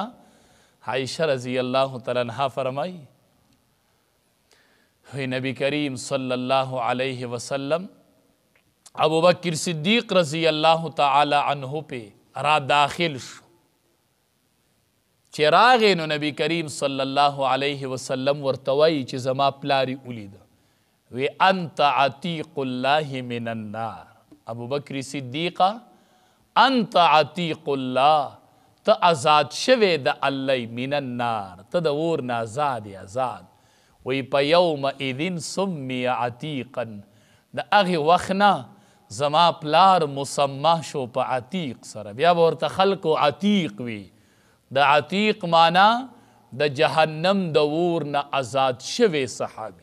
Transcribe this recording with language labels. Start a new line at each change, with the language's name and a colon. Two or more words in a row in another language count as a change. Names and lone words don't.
Pashto: عایشه
Arabic: رضی الله تعالی عنها
Pashto: فرمایي نبی کریم
Arabic: صلی الله علیه وسلم
Pashto: ابو بکر صدیق
Arabic: رضی الله تعالی عنہ
Pashto: پہ را داخل شو. چې راغی نو نبی کریم
Arabic: صلی الله علیه وسلم
Pashto: ورته وایي چې زما پلاری ولیده وی
Arabic: انت عتیق الله من النار.
Pashto: ابو بکر صدیقه
Arabic: انت عتیق الله
Pashto: ته آزاد شوی د الله
Arabic: من النار
Pashto: ته د اور نه آزاد. وی په
Arabic: یوم اذن سمی عتیقا
Pashto: د هغې وخت نه زما پلار مسما شو په عتیق سره. بیا به ورته خلکو عتیق وي. د عتیق معنا د جهنم د اور نه آزاد شوی صحابي.